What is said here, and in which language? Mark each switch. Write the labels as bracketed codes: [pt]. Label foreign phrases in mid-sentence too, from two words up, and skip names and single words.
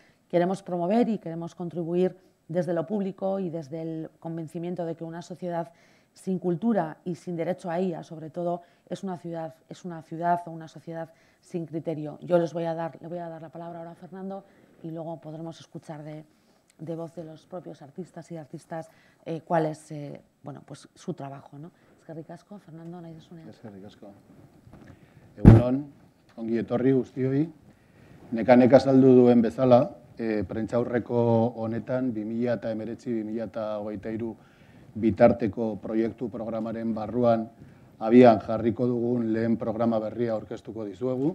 [es] Queremos promover y queremos contribuir desde lo público y desde el convencimiento de que una sociedad sin cultura y sin derecho a ella, sobre todo, es una ciudad o una sociedad sin criterio. Yo le voy a dar la palabra ahora a Fernando y luego podremos escuchar de voz de los propios artistas y artistas cuál es bueno, pues su trabajo, ¿no? [eu] Eskerrik asko, Fernando, nahi desunean. Eskerrik asko. Egunon, ongi etorri guztioi. Neka azaldu duen bezala, prentsaurreko honetan 2019-2023 bitarteko proiektu programaren barruan abian jarriko dugun lehen programa berria aurkeztuko dizuegu.